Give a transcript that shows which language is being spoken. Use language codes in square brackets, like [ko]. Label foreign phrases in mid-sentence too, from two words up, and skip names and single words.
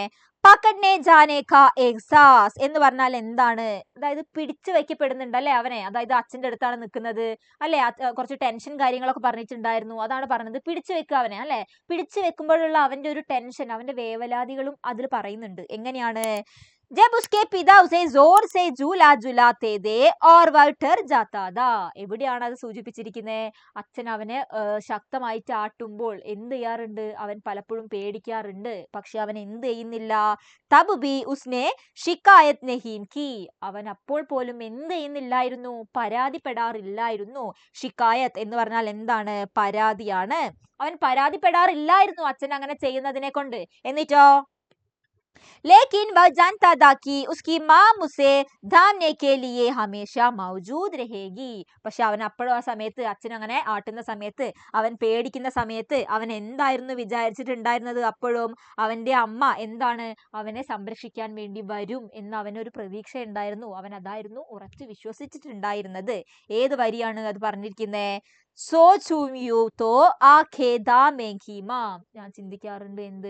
[hi] पकड़ने जाने का एहसास [ml] എന്ന് പറഞ്ഞാൽ എന്താണ്? അതായത് പിടിച്ചു വെക്കപ്പെടുന്നുണ്ട് അല്ലെ അവനെ, അതായത് അച്ഛന്റെ അടുത്താണ് നിൽക്കുന്നത് അല്ലെ, കുറച്ച് ടെൻഷൻ കാര്യങ്ങളൊക്കെ പറഞ്ഞിട്ടുണ്ടായിരുന്നു, അതാണ് പറഞ്ഞത് പിടിച്ചു വെക്കുക അവനെ അല്ലെ. പിടിച്ചു വെക്കുമ്പോഴുള്ള അവന്റെ ഒരു ടെൻഷൻ, അവന്റെ വേവലാതികളും അതിൽ പറയുന്നുണ്ട്. എങ്ങനെയാണ്? [hi] जब उसके पिता उसे जोर से झूला झुलाते थे और वह डर जाता था. [ml] എവിടെയാണ് അത് സൂചിപ്പിച്ചിരിക്കുന്നത്? അച്ഛൻ അവനെ ശക്തമായിട്ട് ആട്ടുമ്പോൾ എന്ത് ചെയ്യാറുണ്ട്? അവൻ പലപ്പോഴും പേടിക്കാറുണ്ട്, പക്ഷെ അവൻ എന്ത് ചെയ്യുന്നില്ല? [hi] तब भी उसने शिकायत नहीं की. [ml] അവൻ അപ്പോൾ പോലും എന്ത് ചെയ്യുന്നില്ലായിരുന്നു? പരാതിപ്പെടാറില്ലായിരുന്നു. ഷിക്കായത് എന്ന് പറഞ്ഞാൽ എന്താണ്? പരാതിയാണ്. അവൻ പരാതിപ്പെടാറില്ലായിരുന്നു അച്ഛൻ അങ്ങനെ ചെയ്യുന്നതിനെ കൊണ്ട്. [hi] എന്നിട്ടോ लेकिन वह जानता था कि उसकी माँ उसे थामने के लिए हमेशा मौजूद रहेगी. [ml] പക്ഷെ അവൻ അപ്പോഴും ആ സമയത്ത് അച്ഛൻ അങ്ങനെ ആട്ടുന്ന സമയത്ത്, അവൻ പേടിക്കുന്ന സമയത്ത് അവൻ എന്തായിരുന്നു വിചാരിച്ചിട്ടുണ്ടായിരുന്നത്? അപ്പോഴും അവന്റെ അമ്മ എന്താണ് അവനെ സംരക്ഷിക്കാൻ വേണ്ടി വരും എന്ന് അവനൊരു പ്രതീക്ഷ ഉണ്ടായിരുന്നു. അവൻ അതായിരുന്നു ഉറച്ചു വിശ്വസിച്ചിട്ടുണ്ടായിരുന്നത്. ഏത് വരിയാണ് അത് പറഞ്ഞിരിക്കുന്നത്? ഞാൻ ചിന്തിക്കാറുണ്ട് എന്ത്?